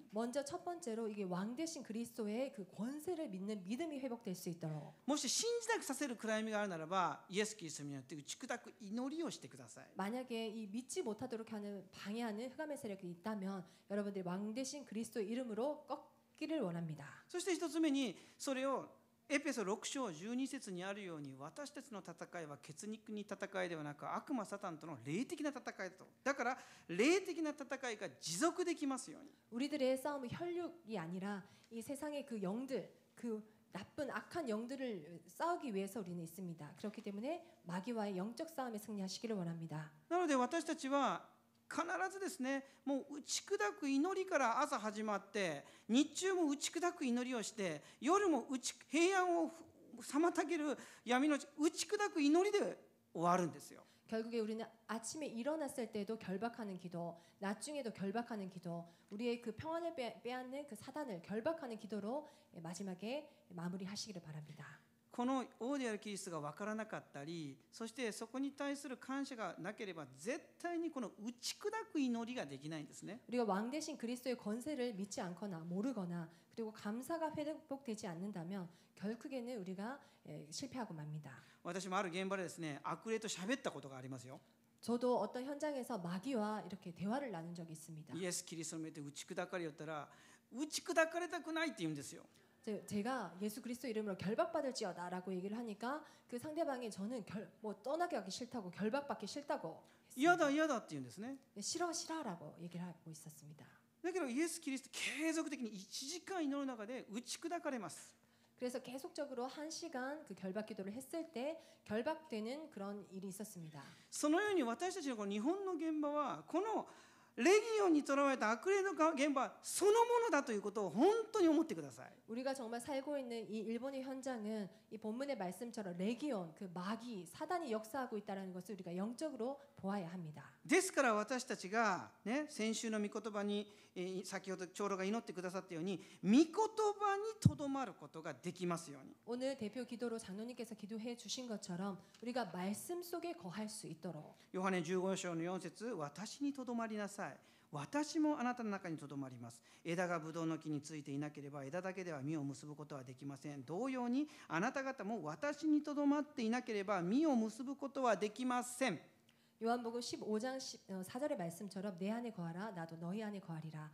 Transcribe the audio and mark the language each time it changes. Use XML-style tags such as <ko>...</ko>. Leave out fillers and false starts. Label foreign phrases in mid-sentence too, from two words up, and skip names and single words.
<ko>먼저 첫 번째로 이게 왕 대신 그리스도의 그 권세를 믿는 믿음이 회복될 수 있도록</ko> <ja>もし信じなくさせる暗闇があるならばイエス・キリストによって打ち砕く祈りをしてください。</ja> <ko>만약에 이 믿지 못하도록 하는 방해하는 흑암의 세력이 있다면 여러분들이 왕 대신 그리스도의 이름으로 꺾기를 원합니다.</ko> <ja>そして一つ目にそれをエペソ6章12節にあるように、私たちの戦いは血肉に戦いではなく、悪魔サタンとの霊的な戦いだと。だから霊的な戦いが持続できますように。</ja> <ko>우리들의 싸움은 혈육이 아니라 이 세상의 그 영들, 그 나쁜 악한 영들을 싸우기 위해서 우리는 있습니다. 그렇기 때문에 마귀와의 영적 싸움에 승리하시기를 원합니다.</ko> <ja>なので私たちは必ずですね、もう打ち砕く祈りから朝始まって、日中も打ち砕く祈りをして、夜も平安を妨げる闇の打ち砕く祈りで終わるんですよ。</ja> <ko>결국에 우리는 아침에 일어났을 때도 결박하는 기도, 낮 중에도 결박하는 기도, 우리의 그 평안을 빼앗는 그 사단을 결박하는 기도로 마지막에 마무리하시기를 바랍니다.</ko> <ja>この王であるキリストが分からなかったり、そしてそこに対する感謝がなければ、絶対にこの打ち砕く祈りができないんですね。</ja> <ko>우리가 왕 대신 그리스도의 권세를 믿지 않거나 모르거나 그리고 감사가 회복되지 않는다면 결국에는 우리가 실패하고 맙니다.</ko> <ja>私もある現場でですね、悪霊と喋ったことがありますよ。</ja> <ko>저도 어떤 현장에서 마귀와 이렇게 대화를 나눈 적이 있습니다.</ko> <ja>イエス・キリストの目で打ち砕かれよったら、打ち砕かれたくないって言うんですよ。</ja> <ko>제가 예수 그리스도 이름으로 결박받을지어다라고 얘기를 하니까 그 상대방이 저는 떠나게 하기 싫다고 결박받기 싫다고</ko> <ja>嫌だ嫌だって言うんですね。</ja> <ko>싫어라고 얘기를 하고 있었습니다.</ko> <ja>だけどイエス・キリスト継続的に1時間祈る中で打ち砕かれます。</ja> <ko>그래서 계속적으로 1시간 그 결박 기도를 했을 때 결박되는 그런 일이 있었습니다.</ko> <ja>そのように私たちのこの日本の現場は、このレギオンにとらわれた悪霊の現場そのものだということを本当に思ってください。</ja> <ko>우리가 정말 살고 있는 이 일본의 현장은 이 본문의 말씀처럼 레기온, 그 마귀, 사단이 역사하고 있다는 것을 우리가 영적으로 보아야 합니다.</ko> <ja>ですから私たちが、ね、先週の御言葉に、先ほど長老が祈ってくださったように、御言葉にとどまることができますように。</ja> <ko>오늘 대표 기도로 장로님께서 기도해 주신 것처럼 우리가 말씀 속에 거할 수 있도록.</ko> <ja>ヨハネ15章の4節、私にとどまりなさい。私もあなたの中にとどまります。枝がブドウの木についていなければ枝だけでは実を結ぶことはできません。同様にあなた方も私にとどまっていなければ実を結ぶことはできません。</ja> <ko>요한복음 15장 4절의 말씀처럼 내 안에 거하라 나도 너희 안에 거하리라.</ko>